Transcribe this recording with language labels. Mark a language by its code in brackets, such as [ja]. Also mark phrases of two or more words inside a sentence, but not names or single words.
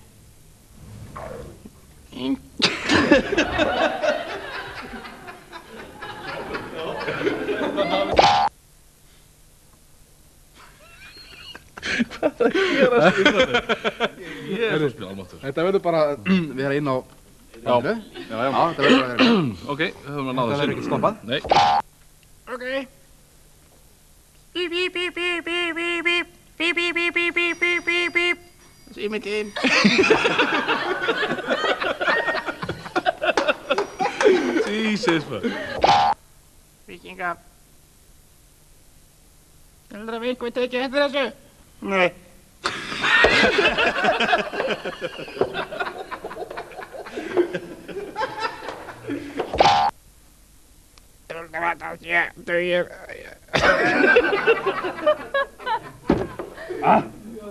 [is] Hvað er að gera spila? Þetta verður bara að vera inn á bandinu. Já, þetta verður bara að vera inn. Ok, við höfum að ná þessu. Það verður ekki stoppað. Nei. Ok. Bíp, bíp, bíp, bíp, bíp, bíp, bíp. Bíp, bíp, bíp, bíp, bíp, bíp, bíp, bíp. Síminn þinn. Jesus, maður. Víkinga. Heldur að einhver tekið eftir þessu? Nei. Það var það ég...